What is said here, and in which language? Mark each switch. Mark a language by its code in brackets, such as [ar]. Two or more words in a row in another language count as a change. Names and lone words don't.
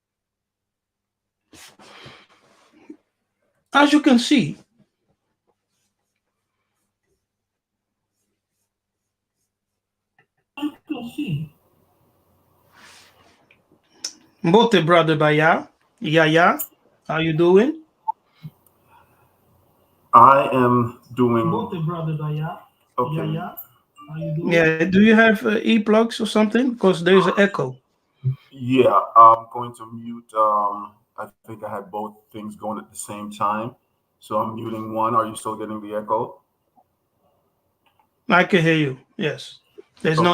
[en] As you can see, Mbote brother Baya, Yaya, how you doing? I am doing Mbote brother Baya, okay. Yaya, how you doing? Yeah, do you have e-plugs or something? Because there's an echo. Yeah, I'm going to mute. I think I had both things going at the same time. So I'm muting one. Are you still getting the echo? I can hear you. Yes, there's no